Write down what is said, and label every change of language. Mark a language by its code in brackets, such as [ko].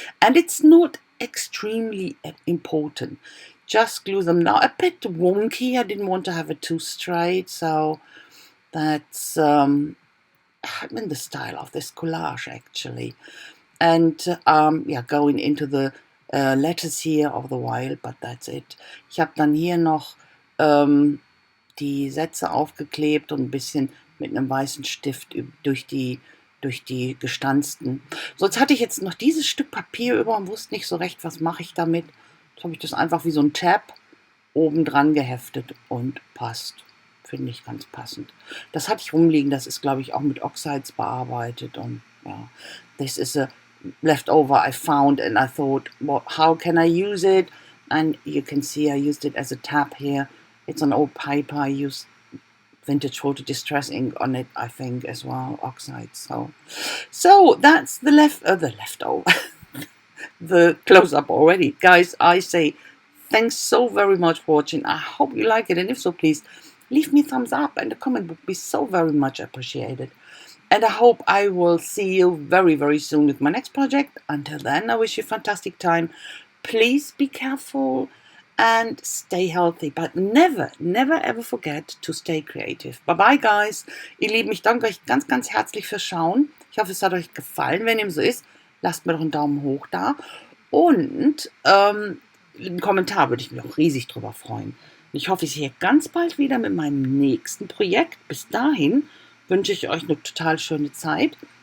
[en] And it's not extremely important. Just glue them now. A bit wonky. I didn't want to have it too straight, so that's in the style of this collage actually. And yeah, going into the letters here of the wild, but that's it. [de] Ich habe dann hier noch die Sätze aufgeklebt und ein bisschen mit einem weißen Stift durch die gestanzten. Sonst hatte ich jetzt noch dieses Stück Papier über und wusste nicht so recht, was mache ich damit. Jetzt habe ich das einfach wie so ein Tab oben dran geheftet und passt. Finde ich ganz passend. Das hatte ich rumliegen, das ist, glaube ich, auch mit Oxides bearbeitet. Und ja, [en] this is a leftover I found and I thought, well, how can I use it? And you can see I used it as a tab here. It's an old paper. I used vintage photo distress ink on it, I think, as well, oxides. So that's the leftover, the close-up already. Guys, I say thanks so very much for watching. I hope you like it, and if so, please leave me a thumbs up, and a comment would be so very much appreciated. And I hope I will see you very, very soon with my next project. Until then, I wish you a fantastic time. Please be careful and stay healthy, but never ever forget to stay creative. Bye bye, guys. [de] Ihr Lieben, ich danke euch ganz, ganz herzlich fürs Schauen. Ich hoffe, es hat euch gefallen. Wenn dem so ist, lasst mir doch einen Daumen hoch da. Und einen Kommentar würde ich mich auch riesig drüber freuen. Ich hoffe, ich sehe ganz bald wieder mit meinem nächsten Projekt. Bis dahin wünsche ich euch eine total schöne Zeit.